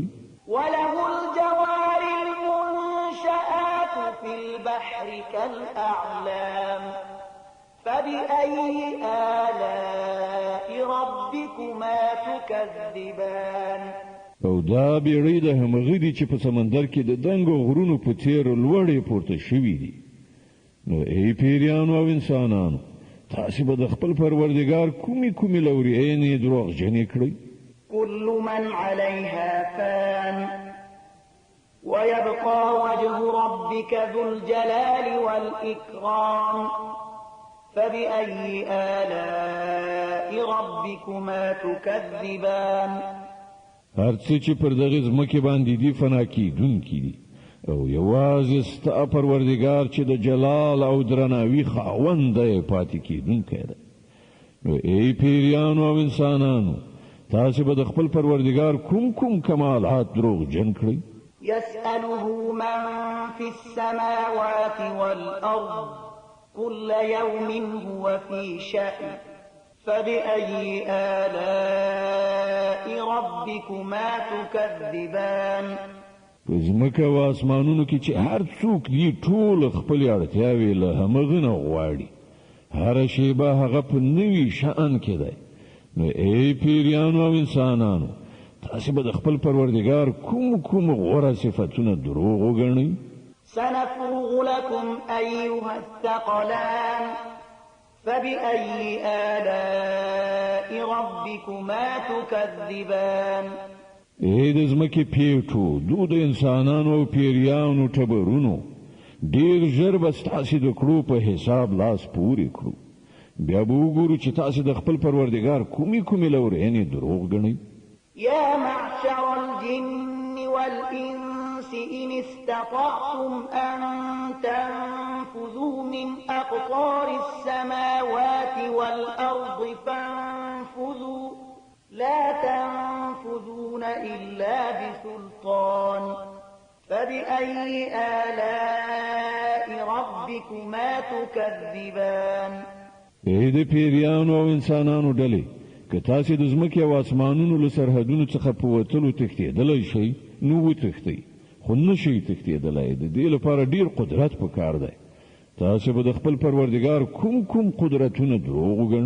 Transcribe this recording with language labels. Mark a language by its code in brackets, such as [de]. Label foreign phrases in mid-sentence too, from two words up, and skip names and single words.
[ar] وله الجوار المنشآت في البحر كالأعلام فبأي آلاء ربكما تكذبان [ps] او دا بیړۍ د همغې دي چې په سمندر کې د دنګو غرونو په څیر لوړې پورته شوي دي نو ای پیریانو او انسانانو تاسو به د خپل پروردګار کومي لورینې دروغ جنې کړئ [ar] كل من عليها فان ويبقى وجه ربك ذو الجلال والإكرام فبأي آلاء ربكما تكذبان [ps] هر څه چې پر دغه ځمکه باندې دی فنا کیدونکي دي او یوازې ستا پروردګار چې د جلال او درناوي خاوند دی پاتې کیدونکی دی نو ای پیریانو او انسانانو تاسو به د خپل پروردګار کوم کمالات دروغ جن کړئ [ar] يسأله من في السماوات والأرض كل يوم هو في شأن فبأي آلاء ربكما تكذبان [ps] زمکه و اسمانونو کې چې هر څوک دی ټول خپل اړتیاوې له همغه نه غواړي هر شیبه هغه په نوي شأن کې دی نو ای پیریانو او انسانانو تاسو به د خپل پروردګار کوم غوره صفاتونه دروغ وګڼئ [ar] سنفرغ لكم أيها الثقلان فبأي آلاء ربكما تكذبان [ps] ای د ځمکې پیټو د انسانانو او پیریانو ټبرونو ډیر ژر به ستاسو د کړو په حساب لاس پورې کړو بیا به وګورو چې تاسو د خپل پروردګار کومي لورینې دروغ ګڼئ [ar] يا معشر الجن والإنس إن استطعتم أن تنفذوا من أقطار السماوات والأرض فانفذوا لا تنفذون إلا بسلطان فبأي آلاء ربكما تكذبان [ps] ای د پیریانو او انسانانو ډلې که تاسو د ځمکې او اسمانونو له سرحدونو څخه په وتلو تښتېدلی شئ نو وتښتئ خو نه شئ تښتېدلی د دې لپاره ډیر قدرت پکار دی تاسو به د خپل پروردګار کوم قدرتونه دروغ وګڼئ